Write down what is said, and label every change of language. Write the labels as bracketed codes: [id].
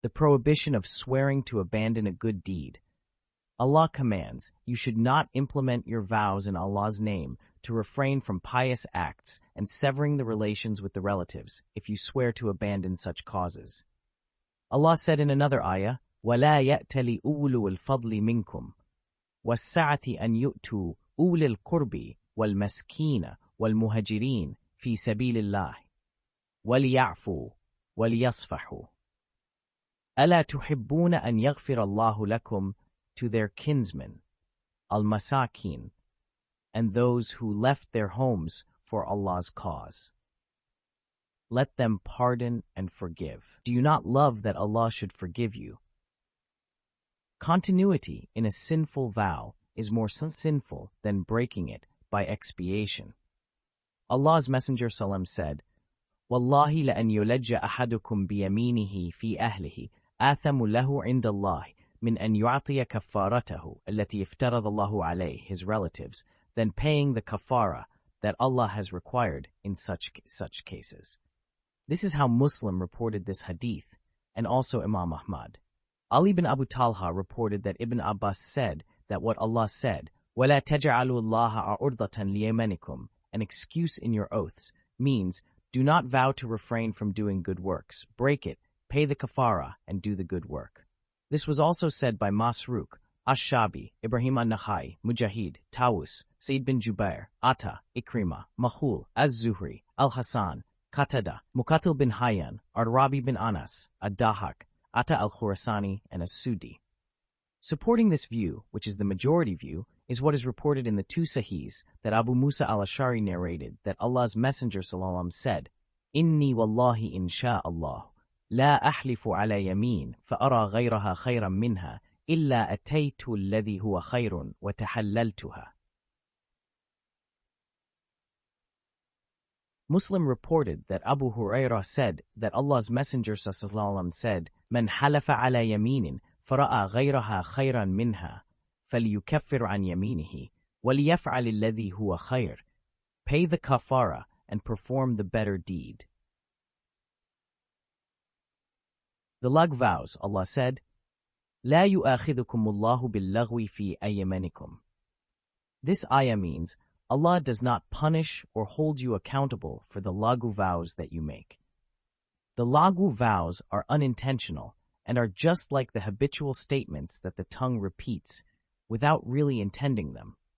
[en] The prohibition of swearing to abandon a good deed. Allah commands, you should not implement your vows in Allah's name to refrain from pious acts and severing the relations with the relatives if you swear to abandon such causes. Allah said in another ayah, [ar] وَلَا يَأْتَلِ أُولُو الْفَضْلِ مِنْكُمْ وَالسَّعَةِ أَنْ يُؤْتُوا أُولِي الْقُرْبِ وَالْمَسْكِينَ وَالْمُهَاجِرِينَ فِي سَبِيلِ اللَّهِ وَلْيَعْفُوا وَلْيَصْفَحُوا أَلَا تُحِبُّونَ أَنْ يَغْفِرَ اللَّهُ لَكُمْ, [en] to their kinsmen, al-masakin, and those who left their homes for Allah's cause. Let them pardon and forgive. Do you not love that Allah should forgive you? Continuity in a sinful vow is more sinful than breaking it by expiation. Allah's Messenger Sallam said, [ar] وَاللَّهِ لَأَنْ يُلَجَّ أَحَدُكُمْ بِيَمِينِهِ فِي أَهْلِهِ آثَمُ لَهُ عِنْدَ اللَّهِ من أن يعطي كفارته التي افترض الله عليه, [en] his relatives, than paying the kafara that Allah has required in such cases. This is how Muslim reported this hadith, and also Imam Ahmad. Ali bin Abu Talha reported that Ibn Abbas said that what Allah said, [ar] وَلَا تَجْعَلُوا اللَّهَ عُرْضَةً لِيَمَنِكُمْ, [en] an excuse in your oaths, means do not vow to refrain from doing good works, break it, pay the kafara, and do the good work. This was also said by Masruq, Ash-Shabi, Ibrahim an-Nakhai, Mujahid, Tawus, Sa'id bin Jubair, Atta, Ikrima, Makhul, Az-Zuhri, Al-Hasan, Qatada, Muqatil bin Hayyan, Ar-Rabi bin Anas, Ad-Dahak, Atta al-Khurasani, and As-Sudi. Supporting this view, which is the majority view, is what is reported in the two Sahihs that Abu Musa al-Ash'ari narrated that Allah's Messenger ﷺ said, [ar] Inni wallahi insha Allah. لا أحلف على يمين فأرى غيرها خيرا منها إلا أتيت الذي هو خير وتحللتها. [en] Muslim reported that Abu Hurairah said that Allah's Messenger ﷺ said, [ar] من حلف على يمين فرأى غيرها خيرا منها فليكفر عن يمينه وليفعل الذي هو خير. [en] Pay the kafara and perform the better deed. The Lagh vows, Allah said, [ar] لا يؤاخذكم الله باللغو في أيمانكم. [en] This ayah means, Allah does not punish or hold you accountable for the laghu vows that you make. The laghu vows are unintentional and are just like the habitual statements that the tongue repeats without really intending them.